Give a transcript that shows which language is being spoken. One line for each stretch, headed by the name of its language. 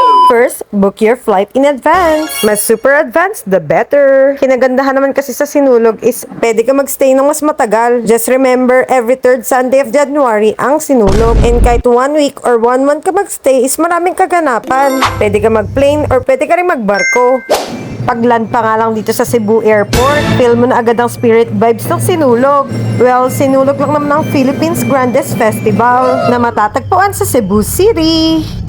English: First, book your flight in advance. Mas super advanced, the better.
Filipino: Kinagandahan naman kasi sa sinulog is pwede ka magstay ng mas matagal.
English: Just remember, every third Sunday of January ang sinulog.
Filipino: And kahit 1 week or 1 month ka magstay is maraming kaganapan. Pwede ka mag-plane or pwede ka rin magbarko. Pagland pa nga lang dito sa Cebu Airport, feel mo na agad ang spirit vibes ng sinulog. Well, sinulog lang naman ang
English: Philippines' grandest festival
Filipino: na matatagpuan sa Cebu City.